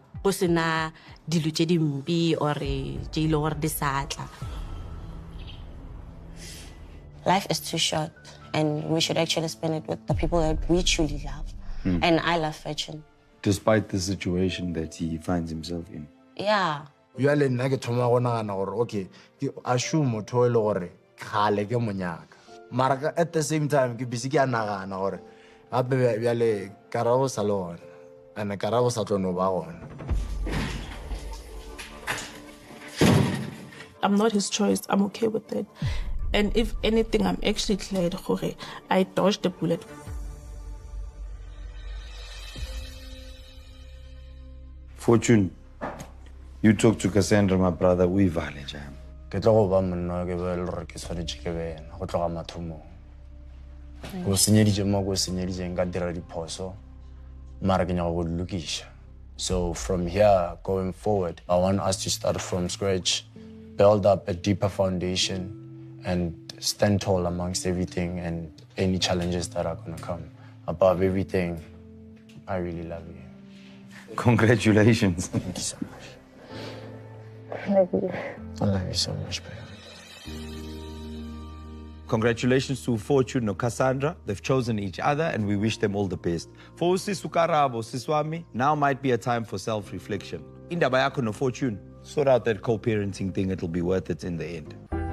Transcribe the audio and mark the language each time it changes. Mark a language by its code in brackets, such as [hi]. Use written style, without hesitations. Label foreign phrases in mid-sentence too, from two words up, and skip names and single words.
[en] Osina diluchedimbi or a jail or disatla. Life is too short, and we should actually spend it with the people that we truly love. And I love Fortune. Despite the situation that he finds himself in. Yeah. You are [nso] nna ke thoma go nagana gore okay ke assume motho e le gore khale ke monyaka mara [en] at the same time [nso] ke busy ke a nagana gore gape bjale Karabo sa le gona and Karabo sa tlo no ba gona. [en] I'm not his choice. I'm okay with it. And if anything, I'm actually glad gore I dodged the bullet. Fortune, you talk to Cassandra, my brother, we vale jam. [nso] Ke tlo go ba monna ke be le gore ke tshwanetse ke bena go tloga mathomong go senyeditse mo go senyeditseng ka dira diphoso mara ke nyaka go di lokisha. [en] So from here going forward, I want us to start from scratch, build up a deeper foundation, and stand tall amongst everything and any challenges that are going to come. Above everything, I really love you. Congratulations. Thank you so much. I love you so much, babe. Congratulations to Fortune and Cassandra. They've chosen each other and we wish them all the best. For Sisu Karabo, Siswami, now might be a time for self-reflection. [zu] Indaba yakho no [en] Fortune, sort out that co-parenting thing, it'll be worth it in the end.